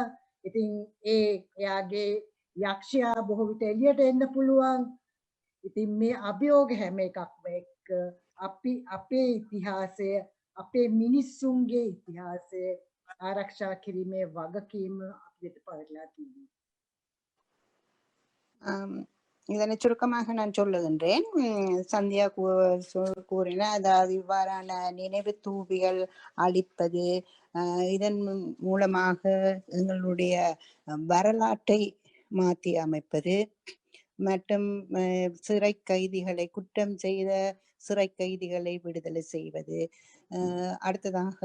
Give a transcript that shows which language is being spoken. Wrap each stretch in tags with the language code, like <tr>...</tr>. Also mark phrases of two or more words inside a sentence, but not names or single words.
<si>ඉතින් එයාගේ යක්ෂයා බොහෝ විට එළියට එන්න පුළුවන්. ඉතින් මේ අභියෝග හැම එකක්ම එක්ක අපි අපේ ඉතිහාසය අපේ මිනිස්සුන්ගේ ඉතිහාසය ආරක්ෂා කිරීමේ වගකීම අපිට පවතිලා තියෙනවා.</si> <ta>இதனை சுருக்கமாக நான் சொல்லுகின்றேன். சந்தியா கூறின, அதாவது இவ்வாறான நினைவு தூபிகள் அளிப்பது, இதன் மூலமாக எங்களுடைய வரலாற்றை மாற்றி அமைப்பது மற்றும் சிறை கைதிகளை, குற்றம் செய்த சிறை கைதிகளை விடுதலை செய்வது, அடுத்ததாக</ta>